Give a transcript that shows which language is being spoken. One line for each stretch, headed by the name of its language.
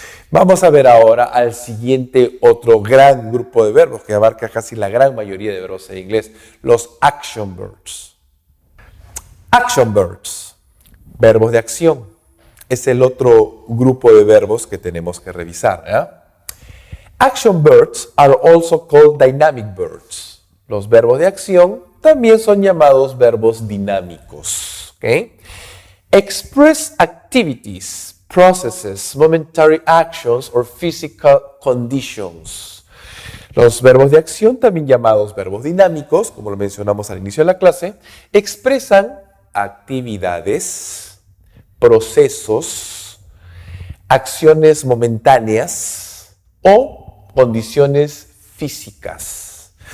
Spanish: Vamos a ver ahora al siguiente otro gran grupo de verbos que abarca casi la gran mayoría de verbos en inglés, los action verbs. Action verbs, verbos de acción, es el otro grupo de verbos que tenemos que revisar.
English: Action verbs are also called dynamic verbs.
Spanish: Los verbos de acción también son llamados verbos dinámicos. ¿Okay?
English: Express activities, processes, momentary actions, or physical conditions.
Spanish: Los verbos de acción, también llamados verbos dinámicos, como lo mencionamos al inicio de la clase, expresan actividades, procesos, acciones momentáneas o condiciones físicas.